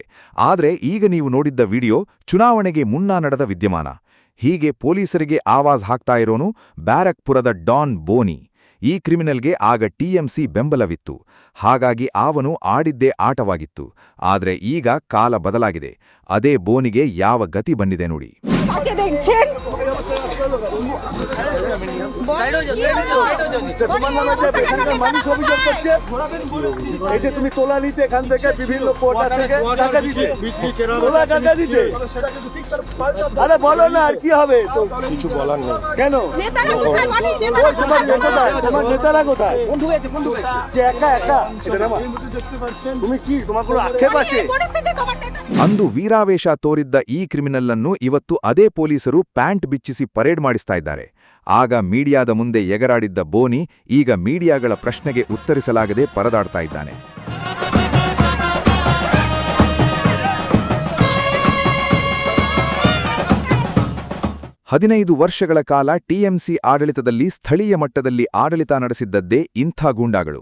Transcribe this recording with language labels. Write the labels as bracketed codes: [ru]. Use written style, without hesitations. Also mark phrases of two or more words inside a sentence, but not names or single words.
[kn] ಆದ್ರೆ ಈಗ ನೀವು ನೋಡಿದ್ದ ವಿಡಿಯೋ ಚುನಾವಣೆಗೆ ಮುನ್ನ ನಡೆದ ವಿದ್ಯಮಾನ. ಹೀಗೆ ಪೊಲೀಸರಿಗೆ ಆವಾಜ್ ಹಾಕ್ತಾ ಇರೋನು ಬ್ಯಾರಕ್ಪುರದ ಡಾನ್ ಬೋನಿ. ಈ ಕ್ರಿಮಿನಲ್ಗೆ ಆಗ ಟಿಎಂಸಿ ಬೆಂಬಲವಿತ್ತು. ಹಾಗಾಗಿ ಅವನು ಆಡಿದ್ದೇ ಆಟವಾಗಿತ್ತು. ಆದ್ರೆ ಈಗ ಕಾಲ ಬದಲಾಗಿದೆ. ಅದೇ ಬೋನಿಗೆ ಯಾವ ಗತಿ ಬಂದಿದೆ ನೋಡಿ. [bn] তুমি তোলা নিতে এখান থেকে বিভিন্ন কোটা থেকে টাকা দিতে তোলা টাকা দিতে। আরে বলো না আর কি হবে, তো কিছু বলার নেই। কেন তোমার নেতারা কোথায়? একা একা তুমি কি তোমার কোনো আক্ষেপ আছে? [kn] ಅಂದು ವೀರಾವೇಶ ತೋರಿದ್ದ ಈ ಕ್ರಿಮಿನಲ್ಲನ್ನು ಇವತ್ತು ಅದೇ ಪೊಲೀಸರು ಪ್ಯಾಂಟ್ ಬಿಚ್ಚಿಸಿ ಪರೇಡ್ ಮಾಡಿಸ್ತಾ ಇದ್ದಾರೆ. ಆಗ ಮೀಡಿಯಾದ ಮುಂದೆ ಎಗರಾಡಿದ್ದ ಬೋನಿ ಈಗ ಮೀಡಿಯಾಗಳ ಪ್ರಶ್ನೆಗೆ ಉತ್ತರಿಸಲಾಗದೆ ಪರದಾಡ್ತಾ ಇದ್ದಾನೆ. ಹದಿನೈದು ವರ್ಷಗಳ ಕಾಲ ಟಿಎಂಸಿ ಆಡಳಿತದಲ್ಲಿ ಸ್ಥಳೀಯ ಮಟ್ಟದಲ್ಲಿ ಆಡಳಿತ ನಡೆಸಿದ್ದದ್ದೇ ಇಂಥ ಗೂಂಡಾಗಳು.